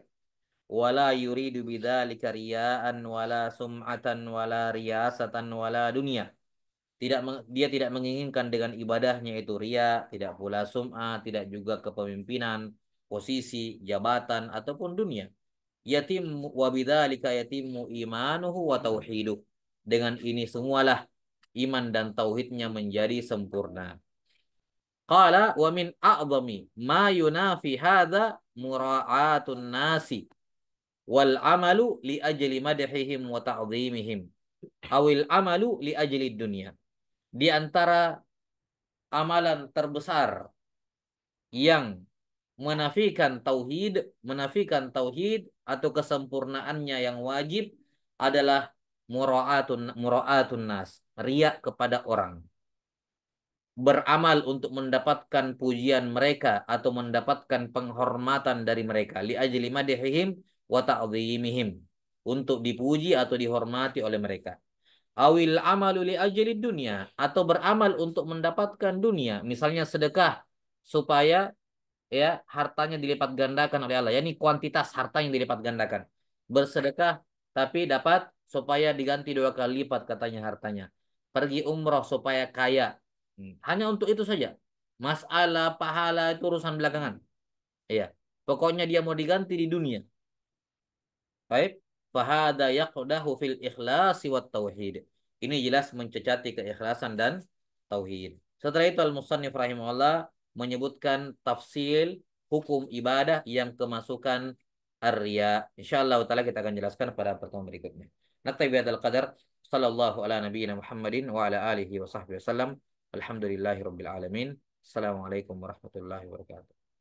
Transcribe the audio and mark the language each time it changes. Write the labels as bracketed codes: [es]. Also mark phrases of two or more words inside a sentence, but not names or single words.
[ar] ولا يريد بذلك رياء ولا سمعة ولا رياسة ولا دنيا. [id] Dia tidak menginginkan dengan ibadahnya itu ria, tidak pula sum'ah, tidak juga kepemimpinan, posisi, jabatan ataupun dunia. [ar] يتم وبذلك يتم إيمانه وتوحيده. [id] Dengan ini semualah iman dan tauhidnya menjadi sempurna. [ar] قال ومن أعظم ما ينافي هذا مراعاة الناس والعمل لأجل مدحهم وتعظيمهم أو العمل لأجل الدنيا. [id] Di antara amalan terbesar yang menafikan tauhid atau kesempurnaannya yang wajib adalah [ar] مراعاة الناس, [id] riya kepada orang. Beramal untuk mendapatkan pujian mereka atau mendapatkan penghormatan dari mereka, [ar] لأجل مدحهم وتعظيمهم, [id] untuk dipuji atau dihormati oleh mereka. [ar] أو العمل لأجل الدنيا, [id] atau beramal untuk mendapatkan dunia, misalnya sedekah supaya ya hartanya dilipat gandakan oleh Allah, yakni kuantitas harta yang dilipat gandakan. Bersedekah tapi dapat supaya diganti 2 kali lipat katanya hartanya. Pergi umroh supaya kaya. Hanya untuk itu saja. Masalah pahala itu urusan belakangan. Iya. Pokoknya dia mau diganti di dunia. Baik, [ar] فهذا يقدح في الإخلاص والتوحيد. [id] Ini jelas mencecati keikhlasan dan tauhid. Setelah itu [ar] المصنف رحمه الله [id] menyebutkan tafsil hukum ibadah yang kemasukan ar-riya. [ar] إن شاء الله تعالى [id] kita akan jelaskan pada pertemuan berikutnya. [ar] نكتفي بهذا القدر. صلى الله على نبينا محمد وعلى آله وصحبه وسلم. الحمد لله رب العالمين. السلام عليكم ورحمة الله وبركاته.